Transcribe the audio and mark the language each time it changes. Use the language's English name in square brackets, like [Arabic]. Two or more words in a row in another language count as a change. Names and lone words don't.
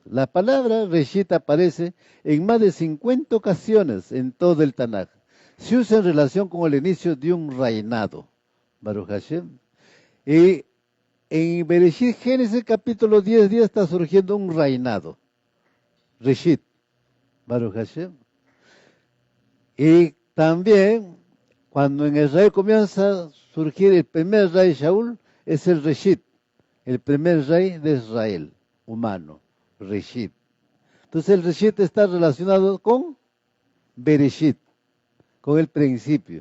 [Spanish] La palabra Reshit aparece en más de 50 ocasiones en todo el Tanaj. Se usa en relación con el inicio de un reinado. [Hebrew] Baruch Hashem. [Spanish] Y en Bereshit, Génesis capítulo 10 está surgiendo un reinado. [Hebrew] Reshit. Baruch Hashem. [Spanish] Y también, cuando en Israel comienza a surgir el primer rey Shaul, es el Reshit, el primer rey de Israel, humano, Reshit. Entonces el Reshit está relacionado con Bereshit, con el principio.